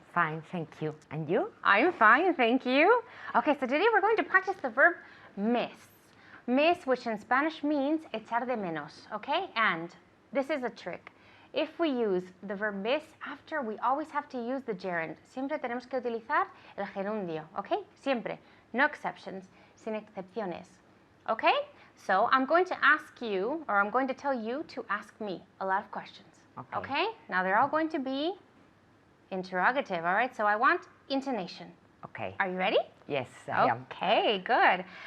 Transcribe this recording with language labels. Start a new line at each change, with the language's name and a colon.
English: Fine, thank you. And you? I'm fine, thank you. Okay, so today we're going to practice the verb miss. Miss, which in Spanish means echar de menos, okay? And this is a trick. If we use the verb miss after, we always have to use the gerund.
Spanish: Siempre tenemos que utilizar el gerundio, okay? Siempre. No exceptions, sin excepciones. Okay?
English: So I'm going to ask you, or I'm going to tell you to ask me a lot of questions. Okay? Now they're all going to be interrogative, all right? So I want intonation. Okay. Are you ready? Yes, I am. Okay, good.